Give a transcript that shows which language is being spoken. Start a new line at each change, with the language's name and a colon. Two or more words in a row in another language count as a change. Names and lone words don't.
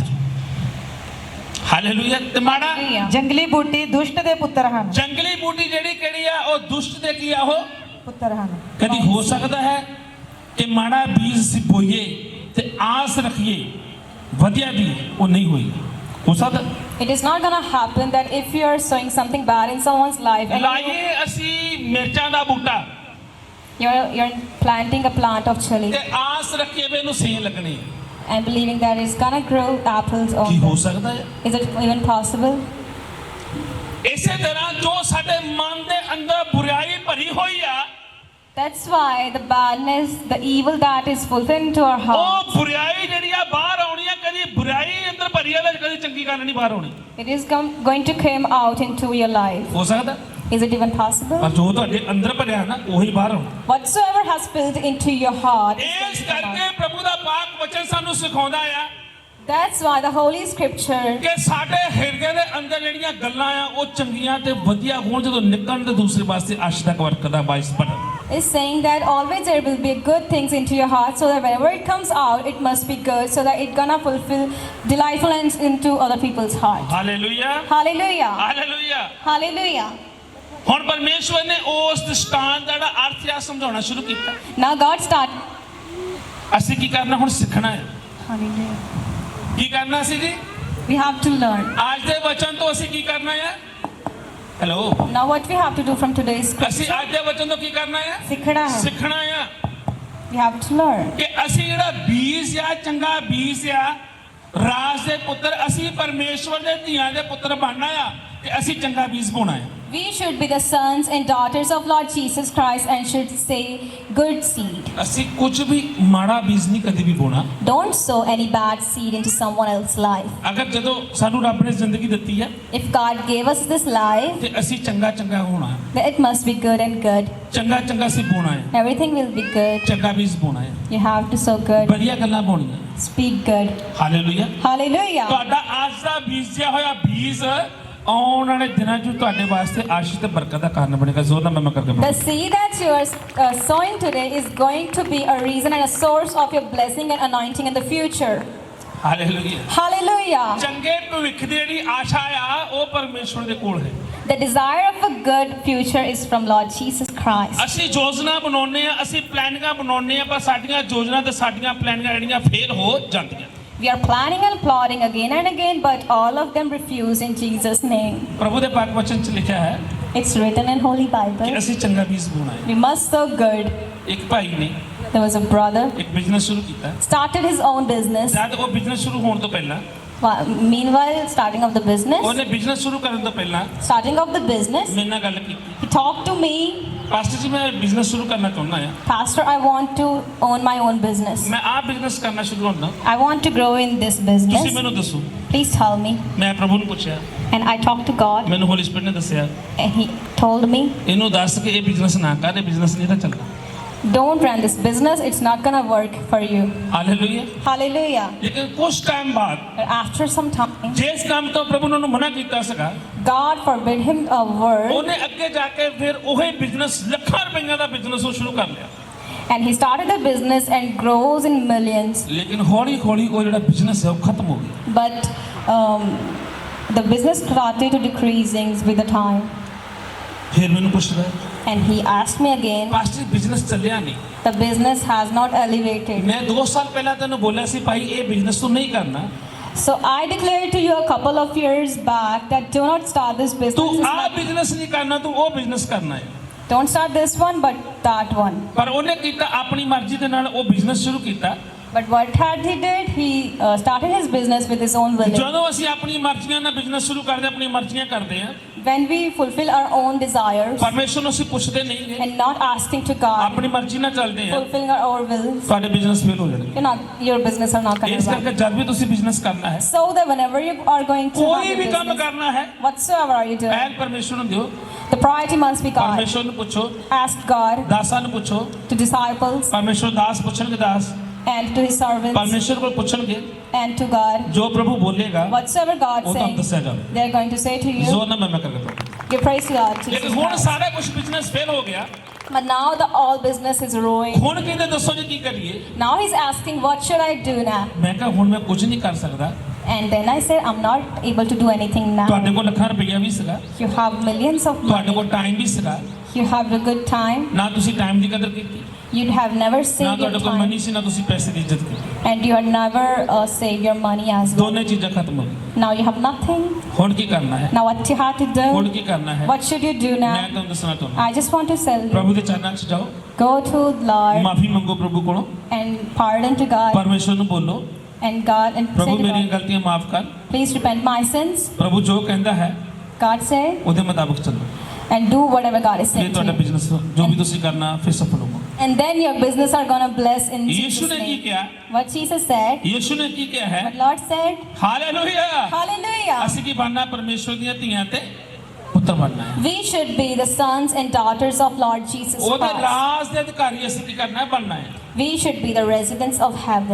Punjabi: ਹਾਲੇਲੂਇਆ। ਤੇ ਮਾੜਾ
English: Hallelujah.
Punjabi: ਜੰਗਲੀ ਬੂਟੀ ਦੁਸ਼ਟ ਦੇ ਪੁੱਤਰ ਹਨ। ਜੰਗਲੀ ਬੂਟੀ ਜਿਹੜੀ ਕਿਹੜੀ ਆ? ਉਹ ਦੁਸ਼ਟ ਦੇ ਕੀ ਆ? ਉਹ ਪੁੱਤਰ ਹਨ। ਕਦੀ ਹੋ ਸਕਦਾ ਹੈ ਕਿ ਮਾੜਾ ਬੀਜ ਅਸੀਂ ਬੋਈਏ ਤੇ ਆਸ ਰੱਖੀਏ ਵਧੀਆ ਦੀ ਉਹ ਨਹੀਂ ਹੋਈ ਹੋ ਸਕਦਾ
English: It is not gonna happen that if you are sowing something bad in someone's life and
Punjabi: ਲਾਈਏ ਅਸੀਂ ਮਿਰਚਾਂ ਦਾ ਬੂਟਾ
English: you're planting a plant of chili
Punjabi: ਤੇ ਆਸ ਰੱਖੀਏ ਵੀ ਇਹਨੂੰ ਸੇਬ ਲੱਗਣੇ ਆ।
English: and believing that it's gonna grow apples
Punjabi: ਕੀ
English: on
Punjabi: ਹੋ
English: them.
Punjabi: ਸਕਦਾ ਹੈ
English: Is it even possible?
Punjabi: ਇਸੇ ਤਰ੍ਹਾਂ ਜੋ ਸਾਡੇ ਮਨ ਦੇ ਅੰਦਰ ਬੁਰਾਈ ਭਰੀ ਹੋਈ ਆ
English: That's why the badness, the evil that is fulfilled into our heart,
Punjabi: ਉਹ ਬੁਰਾਈ ਜਿਹੜੀ ਆ ਬਾਹਰ ਆਉਣੀ ਆ ਕਦੀ ਬੁਰਾਈ ਅੰਦਰ ਭਰੀ ਆ ਕਦੀ ਚੰਗੀ ਗੱਲ ਨਹੀਂ ਬਾਹਰ ਆਉਣੀ
English: it is going to come out into your life.
Punjabi: ਹੋ ਸਕਦਾ
English: Is it even possible?
Punjabi: ਪਰ ਜੋ ਤੁਹਾਡੇ ਅੰਦਰ ਭਰਿਆ ਨਾ ਉਹੀ ਬਾਹਰ ਆਉਣਾ
English: Whatsoever has spilled into your heart is going
Punjabi: ਇਸ
English: to come out.
Punjabi: ਕਰਕੇ ਪ੍ਰਭੂ ਦਾ ਪਾਕ ਵਚਨ ਸਾਨੂੰ ਸਿਖਾਉਂਦਾ ਆ
English: That's why the Holy Scripture
Punjabi: ਕਿ ਸਾਡੇ ਹਿਰਦੇ ਦੇ ਅੰਦਰ ਜਿਹੜੀਆਂ ਗੱਲਾਂ ਆ ਉਹ ਚੰਗੀਆਂ ਤੇ ਵਧੀਆ ਹੋਣ ਜਦੋਂ ਨਿਕਲਣ ਤੇ ਦੂਸਰੇ ਪਾਸੇ ਆਸ਼ ਦਾ ਵਰਕ ਦਾ ਬਾਇਸ ਬਣ
English: is saying that always there will be good things into your heart, so that whenever it comes out, it must be good, so that it gonna fulfill delightfulness into other people's heart.
Punjabi: ਹਾਲੇਲੂਇਆ
English: Hallelujah!
Punjabi: ਹਾਲੇਲੂਇਆ
English: Hallelujah!
Punjabi: ਹੁਣ ਪਰਮੇਸ਼ਵਰ ਨੇ ਉਸ ਦ੍ਰਿਸ਼ਟਾਂਤ ਦਾ ਜਿਹੜਾ ਅਰਥ ਆ ਸਮਝਾਉਣਾ ਸ਼ੁਰੂ ਕੀਤਾ
English: Now God start.
Punjabi: ਅਸੀਂ ਕੀ ਕਰਨਾ ਹੁਣ ਸਿੱਖਣਾ ਹੈ
English: Hallelujah!
Punjabi: ਕੀ ਕਰਨਾ ਸੀ ਜੀ
English: We have to learn.
Punjabi: ਅੱਜ ਦੇ ਵਚਨ ਤੋਂ ਅਸੀਂ ਕੀ ਕਰਨਾ ਹੈ ਹੈਲੋ
English: Now what we have to do from today's
Punjabi: ਅਸੀਂ
English: scripture?
Punjabi: ਅੱਜ ਦੇ ਵਚਨ ਤੋਂ ਕੀ ਕਰਨਾ ਹੈ ਸਿੱਖਣਾ ਹੈ. ਸਿੱਖਣਾ ਆ
English: We have to learn.
Punjabi: ਕਿ ਅਸੀਂ ਜਿਹੜਾ ਬੀਜ ਆ ਚੰਗਾ ਬੀਜ ਆ ਰਾਜ ਦੇ ਪੁੱਤਰ ਅਸੀਂ ਪਰਮੇਸ਼ਵਰ ਦੇ ਧੀਆਂ ਦੇ ਪੁੱਤਰ ਬਣਨਾ ਆ ਤੇ ਅਸੀਂ ਚੰਗਾ ਬੀਜ ਪਾਉਣਾ ਆ
English: We should be the sons and daughters of Lord Jesus Christ and should say good seed.
Punjabi: ਅਸੀਂ ਕੁਝ ਵੀ ਮਾੜਾ ਬੀਜ ਨਹੀਂ ਕਦੇ ਵੀ ਪਾਉਣਾ
English: Don't sow any bad seed into someone else's life.
Punjabi: ਅਗਰ ਜਦੋਂ ਸਾਨੂੰ ਰੱਬ ਨੇ ਜ਼ਿੰਦਗੀ ਦਿੱਤੀ ਹੈ
English: If God gave us this life,
Punjabi: ਤੇ ਅਸੀਂ ਚੰਗਾ ਚੰਗਾ ਹੋਣਾ
English: then it must be good and good.
Punjabi: ਚੰਗਾ ਚੰਗਾ ਅਸੀਂ ਪਾਉਣਾ ਹੈ
English: Everything will be good.
Punjabi: ਚੰਗਾ ਬੀਜ ਪਾਉਣਾ ਹੈ
English: You have to sow good.
Punjabi: ਵਧੀਆ ਗੱਲਾਂ ਪਾਉਣੀਆਂ
English: Speak good.
Punjabi: ਹਾਲੇਲੂਇਆ
English: Hallelujah.
Punjabi: ਤੁਹਾਡਾ ਅੱਜ ਦਾ ਬੀਜਿਆ ਹੋਇਆ ਬੀਜ ਆਉਣ ਵਾਲੇ ਦਿਨਾਂ 'ਚ ਤੁਹਾਡੇ ਵਾਸਤੇ ਆਸ਼ੀਸ਼ ਤੇ ਬਰਕਤ ਦਾ ਕਾਰਨ ਬਣੇਗਾ ਜ਼ੋਰ ਨਾਲ ਮੈਂ ਕਰਕੇ
English: The seed that you are sowing today is going to be a reason and a source of your blessing and anointing in the future.
Punjabi: ਹਾਲੇਲੂਇਆ
English: Hallelujah.
Punjabi: ਚੰਗੇ ਭਵਿੱਖ ਦੀ ਜਿਹੜੀ ਆਸ਼ਾ ਆ ਉਹ ਪਰਮੇਸ਼ਵਰ ਦੇ ਕੋਲ ਹੈ
English: The desire of a good future is from Lord Jesus Christ.
Punjabi: ਅਸੀਂ ਯੋਜਨਾ ਬਣਾਉਂਦੇ ਆ ਅਸੀਂ ਪਲਾਨਿੰਗਾਂ ਬਣਾਉਂਦੇ ਆ ਪਰ ਸਾਡੀਆਂ ਯੋਜਨਾ ਤੇ ਸਾਡੀਆਂ ਪਲਾਨਿੰਗਾਂ ਜਿਹੜੀਆਂ ਫੇਲ ਹੋ ਜਾਂਦੀਆਂ
English: We are planning and plotting again and again, but all of them refuse in Jesus' name.
Punjabi: ਪ੍ਰਭੂ ਦੇ ਪਾਕ ਵਚਨ 'ਚ ਲਿਖਿਆ ਹੈ
English: It's written in Holy
Punjabi: ਕਿ
English: Bible.
Punjabi: ਅਸੀਂ ਚੰਗਾ ਬੀਜ ਬੋਣਾ ਹੈ
English: We must sow good.
Punjabi: ਇੱਕ ਭਾਈ ਨੇ
English: There was a brother,
Punjabi: ਇੱਕ ਬਿਜ਼ਨਸ ਸ਼ੁਰੂ ਕੀਤਾ
English: started his own business.
Punjabi: ਜਦ ਉਹ ਬਿਜ਼ਨਸ ਸ਼ੁਰੂ ਹੋਣ ਤੋਂ ਪਹਿਲਾਂ
English: Meanwhile, starting of the business,
Punjabi: ਉਹਨੇ ਬਿਜ਼ਨਸ ਸ਼ੁਰੂ ਕਰਨ ਤੋਂ ਪਹਿਲਾਂ
English: starting of the business,
Punjabi: ਮੇਰੇ ਨਾਲ ਗੱਲ ਕੀਤੀ
English: he talked to me,
Punjabi: ਪਾਸਟਰ ਜੀ ਮੈਂ ਬਿਜ਼ਨਸ ਸ਼ੁਰੂ ਕਰਨਾ ਚਾਹੁੰਦਾ ਆ
English: Pastor, I want to own my own business.
Punjabi: ਮੈਂ ਆਹ ਬਿਜ਼ਨਸ ਕਰਨਾ ਸ਼ੁਰੂ ਕਰਨਾ
English: I want to grow in this
Punjabi: ਤੁਸੀਂ
English: business.
Punjabi: ਮੈਨੂੰ ਦੱਸੋ
English: Please tell me.
Punjabi: ਮੈਂ ਪ੍ਰਭੂ ਨੂੰ ਪੁੱਛਿਆ
English: And I talked to God,
Punjabi: ਮੈਨੂੰ
English: Holy Spirit
Punjabi: ਨੇ ਦੱਸਿਆ
English: and He told me,
Punjabi: ਇਹਨੂੰ ਦੱਸ ਕਿ ਇਹ ਬਿਜ਼ਨਸ ਨਾ ਕਰ ਇਹ ਬਿਜ਼ਨਸ ਨਹੀਂ ਤਾਂ ਚੱਲਣਾ
English: don't run this business, it's not gonna work for you.
Punjabi: ਹਾਲੇਲੂਇਆ
English: Hallelujah.
Punjabi: ਲੇਕਿਨ ਕੁਝ ਟਾਈਮ ਬਾਅਦ
English: But after some time,
Punjabi: ਜਿਸ ਕੰਮ ਤੋਂ ਪ੍ਰਭੂ ਨੇ ਉਹਨੂੰ ਮਨਾ ਕੀਤਾ ਸੀਗਾ
English: God forbid him a word,
Punjabi: ਉਹਨੇ ਅੱਗੇ ਜਾ ਕੇ ਫਿਰ ਉਹੀ ਬਿਜ਼ਨਸ ਲੱਖਾਂ ਰੁਪਈਆਂ ਦਾ ਬਿਜ਼ਨਸ ਉਹ ਸ਼ੁਰੂ ਕਰ ਲਿਆ
English: and he started a business and grows in millions.
Punjabi: ਲੇਕਿਨ ਹੌਲੀ ਹੌਲੀ ਉਹ ਜਿਹੜਾ ਬਿਜ਼ਨਸ ਹੈ ਉਹ ਖਤਮ ਹੋ ਗਿਆ
English: But the business started to decreasing with the time.
Punjabi: ਫਿਰ ਮੈਨੂੰ ਪੁੱਛਦਾ
English: And he asked me again,
Punjabi: ਪਾਸਟਰ ਬਿਜ਼ਨਸ ਚੱਲਿਆ ਨਹੀਂ
English: the business has not elevated.
Punjabi: ਮੈਂ 2 ਸਾਲ ਪਹਿਲਾਂ ਤੈਨੂੰ ਬੋਲਿਆ ਸੀ ਭਾਈ ਇਹ ਬਿਜ਼ਨਸ ਤੂੰ ਨਹੀਂ ਕਰਨਾ
English: So I declared to you a couple of years back that do not start this business.
Punjabi: ਤੂੰ
English: It's
Punjabi: ਆਹ
English: not-
Punjabi: ਬਿਜ਼ਨਸ ਨਹੀਂ ਕਰਨਾ ਤੂੰ ਉਹ ਬਿਜ਼ਨਸ ਕਰਨਾ ਹੈ
English: Don't start this one, but that one.
Punjabi: ਪਰ ਉਹਨੇ ਕੀਤਾ ਆਪਣੀ ਮਰਜ਼ੀ ਦੇ ਨਾਲ ਉਹ ਬਿਜ਼ਨਸ ਸ਼ੁਰੂ ਕੀਤਾ
English: But what had he did? He started his business with his own will.
Punjabi: ਜਦੋਂ ਅਸੀਂ ਆਪਣੀ ਮਰਜ਼ੀਆਂ ਨਾਲ ਬਿਜ਼ਨਸ ਸ਼ੁਰੂ ਕਰਦੇ ਆਪਣੀ ਮਰਜ਼ੀਆਂ ਕਰਦੇ ਆ
English: When we fulfill our own desires
Punjabi: ਪਰਮੇਸ਼ਰ ਨੂੰ ਅਸੀਂ ਪੁੱਛਦੇ ਨਹੀਂ ਗੇ
English: and not asking to God,
Punjabi: ਆਪਣੀ ਮਰਜ਼ੀ ਨਾਲ ਚੱਲਦੇ ਆ
English: fulfilling our own wills,
Punjabi: ਤੁਹਾਡੇ ਬਿਜ਼ਨਸ ਫੇਲ ਹੋ ਜਾਣਗੇ
English: your business are not going
Punjabi: ਇਸ
English: to
Punjabi: ਕਰਕੇ
English: work.
Punjabi: ਜਦ ਵੀ ਤੁਸੀਂ ਬਿਜ਼ਨਸ ਕਰਨਾ ਹੈ
English: So that whenever you are going to
Punjabi: ਕੋਈ
English: have
Punjabi: ਵੀ
English: a
Punjabi: ਕੰਮ
English: business,
Punjabi: ਕਰਨਾ ਹੈ
English: whatsoever are you doing,
Punjabi: ਐਨ ਪਰਮੇਸ਼ਰ ਨੂੰ ਦਿਓ
English: the priority must be God.
Punjabi: ਪਰਮੇਸ਼ਰ ਨੂੰ ਪੁੱਛੋ
English: Ask God,
Punjabi: ਦਾਸਾਂ ਨੂੰ ਪੁੱਛੋ
English: to disciples,
Punjabi: ਪਰਮੇਸ਼ਰ ਦਾਸ ਪੁੱਛਣਗੇ ਦਾਸ
English: and to His servants,
Punjabi: ਪਰਮੇਸ਼ਰ ਕੋਲ ਪੁੱਛਣਗੇ
English: and to God.
Punjabi: ਜੋ ਪ੍ਰਭੂ ਬੋਲੇਗਾ
English: Whatsoever God
Punjabi: ਉਹ ਤੁਹਾਨੂੰ
English: says,
Punjabi: ਦੱਸਿਆ ਜਾਵੇ
English: they're going to say to you.
Punjabi: ਜ਼ੋਰ ਨਾਲ ਮੈਂ ਕਰਕੇ ਪ੍ਰਭੂ
English: Give praise to God. Jesus
Punjabi: ਲੇਕਿਨ ਹੁਣ
English: Christ.
Punjabi: ਸਾਰਾ ਕੁਝ ਬਿਜ਼ਨਸ ਫੇਲ ਹੋ ਗਿਆ
English: But now the all business is ruined.
Punjabi: ਹੁਣ ਕਹਿੰਦੇ ਦੱਸੋ ਜੀ ਕੀ ਕਰੀਏ
English: Now He's asking, what should I do now?
Punjabi: ਮੈਂ ਕਿਹਾ ਹੁਣ ਮੈਂ ਕੁਝ ਨਹੀਂ ਕਰ ਸਕਦਾ
English: And then I said, I'm not able to do anything now.
Punjabi: ਤੁਹਾਡੇ ਕੋਲ ਲੱਖਾਂ ਰੁਪਈਆ ਵੀ ਸੀਗਾ
English: You have millions of
Punjabi: ਤੁਹਾਡੇ
English: money.
Punjabi: ਕੋਲ ਟਾਈਮ ਵੀ ਸੀਗਾ
English: You have a good time.
Punjabi: ਨਾ ਤੁਸੀਂ ਟਾਈਮ ਦੀ ਕਦਰ ਕੀਤੀ,
English: You have never
Punjabi: ਨਾ
English: saved your
Punjabi: ਤੁਹਾਡੇ ਕੋਲ ਮਨੀ
English: time.
Punjabi: ਸੀ, ਨਾ ਤੁਸੀਂ ਪੈਸੇ ਦੀ ਇੱਜ਼ਤ ਕੀਤੀ।
English: And you have never saved your money as well.
Punjabi: ਦੋਨੇ ਚੀਜ਼ਾਂ ਖਤਮ ਹੋ ਗਈਆਂ।
English: Now you have nothing.
Punjabi: ਹੁਣ ਕੀ ਕਰਨਾ ਹੈ?
English: Now what you have to
Punjabi: ਹੁਣ
English: do?
Punjabi: ਕੀ ਕਰਨਾ ਹੈ?
English: What should you do
Punjabi: ਮੈਂ
English: now?
Punjabi: ਤੁਹਾਨੂੰ ਦੱਸਣਾ ਚਾਹੁੰਦਾ,
English: I just want to tell you.
Punjabi: ਪ੍ਰਭੂ ਦੇ ਚਰਨਾਂ 'ਚ ਜਾਓ,
English: Go to Lord
Punjabi: ਮਾਫੀ ਮੰਗੋ ਪ੍ਰਭੂ ਕੋਲੋਂ,
English: and pardon to God
Punjabi: ਪਰਮੇਸ਼ਵਰ ਨੂੰ ਬੋਲੋ,
English: and God and say
Punjabi: ਪ੍ਰਭੂ
English: to
Punjabi: ਮੇਰੀਆਂ
English: God,
Punjabi: ਗਲਤੀਆਂ ਮਾਫ ਕਰ।
English: please repent my sins.
Punjabi: ਪ੍ਰਭੂ ਜੋ ਕਹਿੰਦਾ ਹੈ
English: God said,
Punjabi: ਉਹਦੇ ਮੁਤਾਬਕ ਚੱਲੋ।
English: and do whatever God is
Punjabi: ਇਹ
English: saying to
Punjabi: ਤੁਹਾਡਾ
English: you.
Punjabi: ਬਿਜ਼ਨਸ ਜੋ ਵੀ ਤੁਸੀਂ ਕਰਨਾ ਫਿਰ ਸਫਲ ਹੋਊਗਾ।
English: And then your business are gonna bless in
Punjabi: ਯੀਸ਼ੂ
English: Jesus'
Punjabi: ਨੇ ਕੀ
English: name.
Punjabi: ਕਿਹਾ?
English: What Jesus said,
Punjabi: ਯੀਸ਼ੂ ਨੇ ਕੀ ਕਿਹਾ ਹੈ?
English: what Lord said,
Punjabi: ਹਾਲੇਲੂਇਆ।
English: hallelujah.
Punjabi: ਅਸੀਂ ਕੀ ਬਣਨਾ? ਪਰਮੇਸ਼ਵਰ ਦੀਆਂ ਧੀਆਂ ਤੇ ਪੁੱਤਰ ਬਣਨਾ ਹੈ।
English: We should be the sons and daughters of Lord Jesus
Punjabi: ਉਹਦੇ
English: Christ.
Punjabi: ਰਾਜ ਦੇ ਅਧਿਕਾਰੀ ਅਸੀਂ ਕੀ ਕਰਨਾ ਹੈ? ਬਣਨਾ ਹੈ।
English: We should be the residents of heaven.